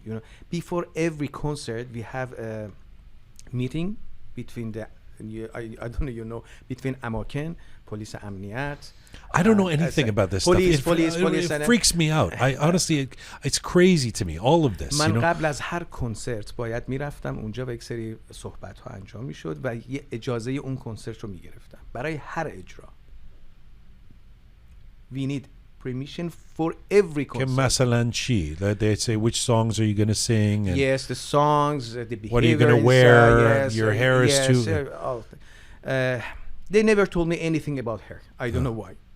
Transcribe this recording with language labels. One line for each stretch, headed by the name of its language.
English: You know, before every concert we have a meeting between I don't know, you know, between Amaken, Police Amniyat. I don't know anything about this police, stuff. It freaks me out. I honestly, it's crazy to me, all of this.
Persian: من قبل از هر کنسرت باید میرفتم اونجا و یک سری صحبت ها انجام میشد و یه اجازه اون کنسرت رو میگرفتم برای هر اجرا.
English: We need permission for every concert.
Persian: مثلا چی?
English: They say which songs are you going to sing? And yes, the songs, the behavior. What are you going to wear? Your hair is too. They never told me anything about hair. I don't know why.